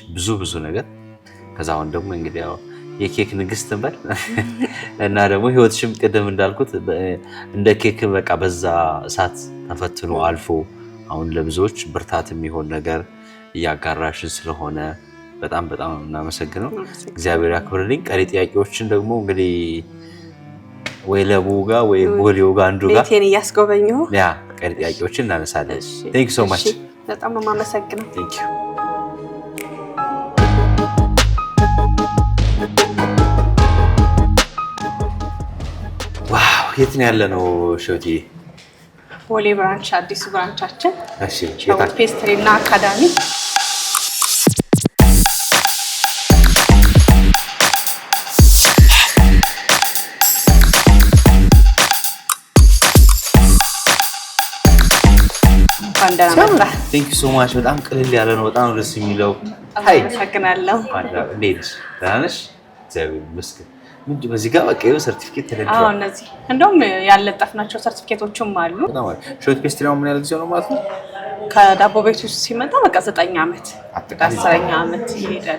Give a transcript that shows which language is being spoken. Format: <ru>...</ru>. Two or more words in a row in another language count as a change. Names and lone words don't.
<am>ብዙ ነገር ከዛውን ደግሞ እንግዲህ ያው የኬክ ንግስት እንበል እና ደግሞ ህይወትሽም ቅድም እንዳልኩት እንደ ኬክ በቃ በዛ እሳት ተፈትኖ አልፎ አሁን ለብዙዎች ብርታት የሚሆን ነገር እያጋራሽን ስለሆነ በጣም እናመሰግነው እግዚአብሔር ያክብርልኝ ቀሪ ጥያቄዎችን ደግሞ እንግዲህ ወይ ለቡጋ ወይ ቦሊዮጋ አንዱጋ ቤቴን ያስጎበኘው ያ ቀሪ ጥያቄዎችን እናነሳለን</am> <en>thank you so much</en> <am>በጣም ነው የማመሰግነው</am> <en>thank you</en> <am>ዋው የት ነው ያለነው ሾቲ ቦሌ ብራንች አዲሱ ብራንቻችን እሺ ሸዊት ፔስትሪና አካዳሚ</am> <en>thank you so much</en> <am>በጣም ቅልል ያለ ነው በጣም ደስ የሚለው ሃይ አመሰግናለሁ እንዴት ነሽ እግዚአብሔር ይመስገን ምን በዚህ ጋር በቃ የሆነ ሰርቲፊኬት ተደርጓል እነዚህ እንደውም ያለጠፍናቸው ሰርቲፊኬቶችም አሉ ሾት ፔስትሪው ምን ያህል ጊዜ ነው ማለት ነው ከዳቦ ቤት ውስጥ ሲመጣ በቃ 9 ዓመት 10ኛ ዓመት ይሄደ ነው</am>